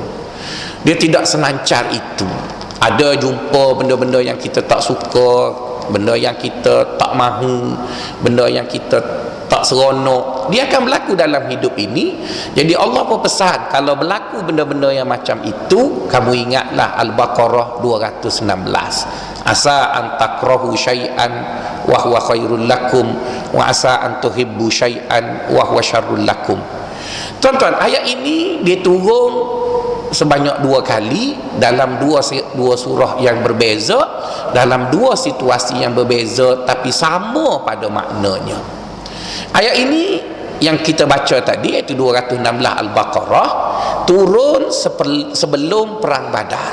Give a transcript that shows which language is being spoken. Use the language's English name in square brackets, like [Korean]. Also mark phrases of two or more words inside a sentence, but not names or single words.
[Malay] Dia tidak senancar itu. Ada jumpa benda-benda yang kita tak suka, benda yang kita tak mahu, benda yang kita tak seronok, dia akan berlaku dalam hidup ini. Jadi Allah berpesan, kalau berlaku benda-benda yang macam itu, kamu ingatlah Al-Baqarah 216, [Arabic] عسى أن تكرهوا شيئا وهو خير لكم وعسى أن تحبوا شيئا وهو شر لكم. [Malay] Tuan-tuan, ayat ini dia turun sebanyak 2 kali dalam dua surah yang berbeza, dalam 2 situasi yang berbeza, tapi sama pada maknanya. Ayat ini yang kita baca tadi, iaitu 216 Al-Baqarah, turun sebelum perang Badar.